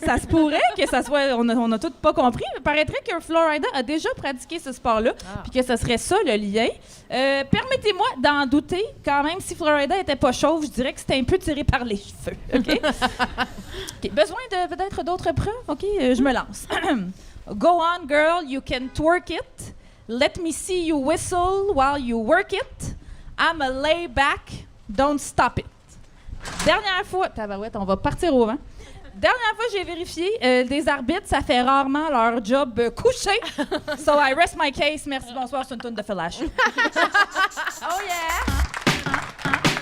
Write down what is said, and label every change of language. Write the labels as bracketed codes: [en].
[fr] Ça se pourrait que ça soit... On a tous pas compris. Il paraîtrait que Flo Rida a déjà pratiqué ce sport-là, puis que ce serait ça, le lien. Permettez-moi d'en douter. Quand même, si Flo Rida était pas chauve, je dirais que c'était un peu tiré par les cheveux. OK? Okay. Besoin de peut-être d'autres preuves? [en] OK? [fr] Je me lance. [en] Go on, girl. You can twerk it. Let me see you whistle while you work it. I'm a lay back. Don't stop it. [fr] Dernière fois, tabarouette, on va partir au vent. Dernière fois, j'ai vérifié, des arbitres, ça fait rarement leur job couché. [en] So I rest my case. [fr] Merci, bonsoir, c'est une toune de flash. [en] Oh yeah!